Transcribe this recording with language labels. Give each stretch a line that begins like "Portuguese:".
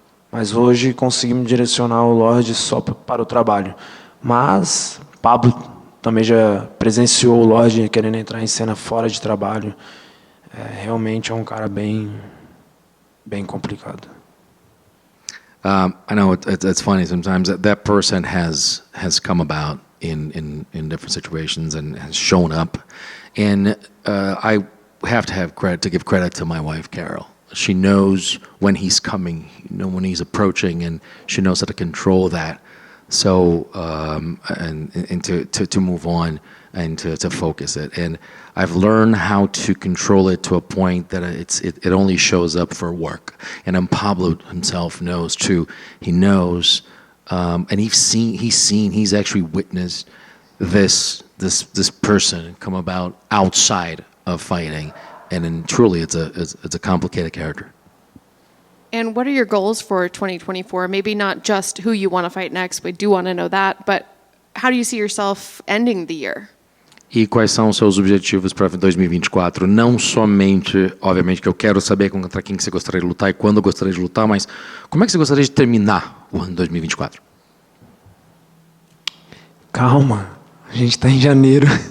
Portuguese: Mas hoje conseguimos direcionar o Lorde só para o trabalho. Mas Pablo também já presenciou o Lorde querendo entrar em cena fora de trabalho. Realmente é um cara bem complicado.
English: I know it's funny sometimes that person has come about in different situations and has shown up. And I have to give credit to my wife, Carol. She knows when he's coming, when he's approaching, and she knows how to control that. So and to move on and to focus it. And I've learned how to control it to a point that it only shows up for work. And Pablo himself knows too. He knows, and he's actually witnessed this person come about outside of fighting, and then truly it's a complicated character. And what are your goals for 2024? Maybe not just who you want to fight next, we do want to know that, but how do you see yourself ending the year?
Portuguese: E quais são os seus objetivos para 2024? Não somente, obviamente, que eu quero saber contra quem que você gostaria de lutar e quando gostaria de lutar, mas como é que você gostaria de terminar o ano 2024? Calma, a gente tá em janeiro.